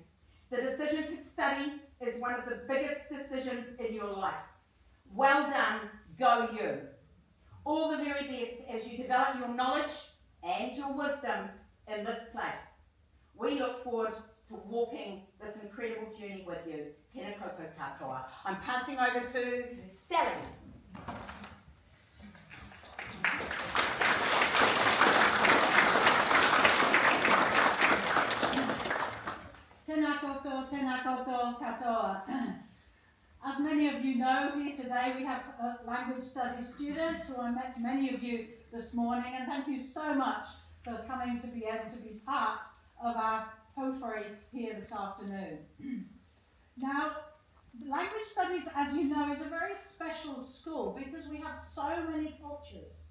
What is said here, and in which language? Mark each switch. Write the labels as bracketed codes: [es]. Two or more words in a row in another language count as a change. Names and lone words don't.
[en] The decision to study is one of the biggest decisions in your life. Well done, go you. all the very best as you develop your knowledge and your wisdom in this place. We look forward to walking this incredible journey with you. [mi] Tēnā koutou katoa. [en] I'm passing over to Sally. [mi] Tēnā koutou katoa. [en] As many of you know, here today we have a language studies student who I met many of you this morning, and thank you so much for coming to be able to be part of our Pöwhiri here this afternoon. Now, language studies, as you know, is a very special school because we have so many cultures.